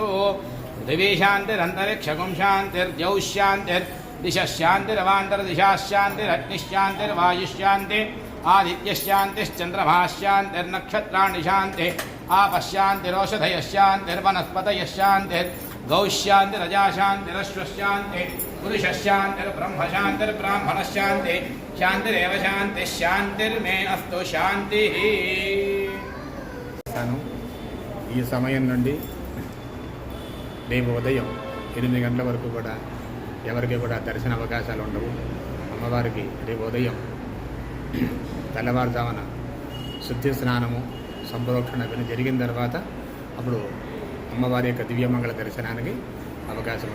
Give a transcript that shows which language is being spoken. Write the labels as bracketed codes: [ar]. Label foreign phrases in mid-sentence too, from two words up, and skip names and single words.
[sa] पृथिवी शान्तिरन्तरिक्षगुं शान्तिर्द्यौ शान्तिर्दिशः शान्तिरवान्तर्दिशाः शान्तिरग्निश्शान्तिर्वायुश्शान्ति आदित्यश्शान्तिश्चन्द्रमाः शान्तिर्नक्षत्राणि शान्तिः आपः शान्तिरोषधयः शान्तिर्वनस्पतयः शान्तिर्गौः शान्तिरजा शान्तिरश्वः शान्तिः पुरुषः शान्तिर्ब्रह्म शान्तिर्ब्राह्मणः शान्तिः शान्तिरेव शान्तिः शान्तिर्मे अस्तु शान्तिः। [te] ఈ సమయం నుండి రేపు ఉదయం 8 గంటల వరకు కూడా ఎవరికి కూడా దర్శన అవకాశాలు ఉండవు. అమ్మవారికి రేపు ఉదయం తెల్లవారుజామున శుద్ధి స్నానము సంప్రోక్షణ ఇవన్నీ జరిగిన తర్వాత అప్పుడు అమ్మవారి యొక్క దివ్యమంగళ దర్శనానికి అవకాశం ఉంటుంది.